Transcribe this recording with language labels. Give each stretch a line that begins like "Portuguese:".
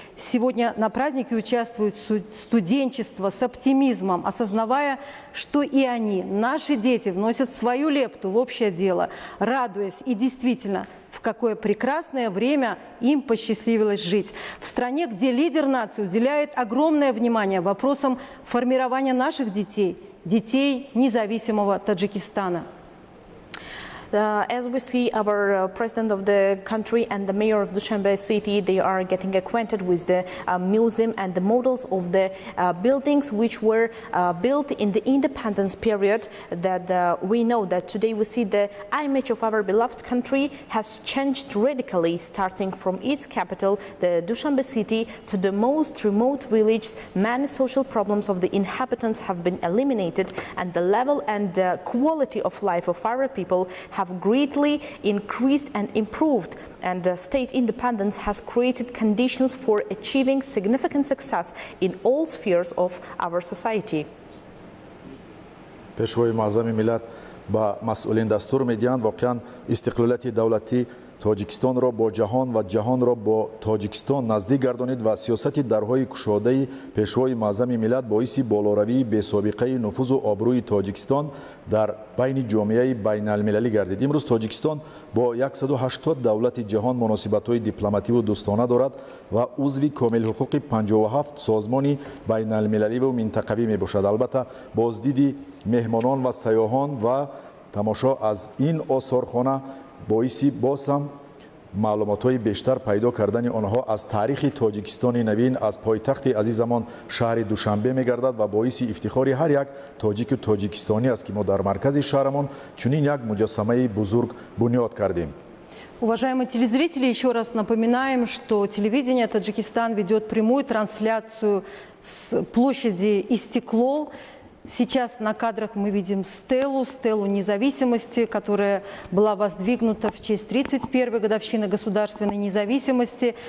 Russian: Сегодня на празднике участвует студенчество с оптимизмом, осознавая, что и они, наши дети, вносят свою лепту в общее дело, радуясь и действительно, в какое прекрасное время им посчастливилось жить. В стране, где лидер нации уделяет огромное внимание вопросам формирования наших детей, детей независимого Таджикистана.
English: As we see, our president of the country and the mayor of Dushanbe city, they are getting acquainted with the museum and the models of the buildings which were built in the independence period. That we know that today we see the image of our beloved country has changed radically, starting from its capital, the Dushanbe city, to the most remote village. Many social problems of the inhabitants have been eliminated, and the level and quality of life of our people have greatly increased and improved, and state independence has created conditions for achieving significant success in all spheres of our society.
Tajik: пешвои маъзами миллат ба масъулин дастур медиҳанд воқеан истиқлолияти давлатӣ тоҷикистонро бо ҷаҳон ва ҷаҳонро бо тоҷикистон наздик гардонид ва сиёсати дарҳои кушодаи пешвои маъзами миллат боиси болоравии бесобиқаи нуфузу обрӯи тоҷикистон дар байни ҷомеаи байналмилалӣ гардид. имрӯз тоҷикистон бо 180 давлати ҷаҳон муносибатҳои дипломативу дӯстона дорад ва узви комилҳуқуқи 57 созмони байналмилаливу минтақавӣ мебошад. албатта боздиди меҳмонон ва сайёҳон ва тамошо аз ин осорхона боиси боз ҳам маълумотҳои бештар пайдо кардани онҳо аз таърихи тоҷикистони навин, аз пойтахти азизамон шаҳри Душанбе мегардад ва боиси ифтихори ҳар як тоҷику тоҷикистонӣ аст ки мо дар маркази шаҳрамон чунин як муҷассамаи бузург бунёд кардем.
Russian: Уважаемые телезрители, еще раз напоминаем, что телевидение Таджикистан ведет прямую трансляцию с площади Истиклол. Сейчас на кадрах мы видим стелу независимости, которая была воздвигнута в честь 31-й годовщины государственной независимости.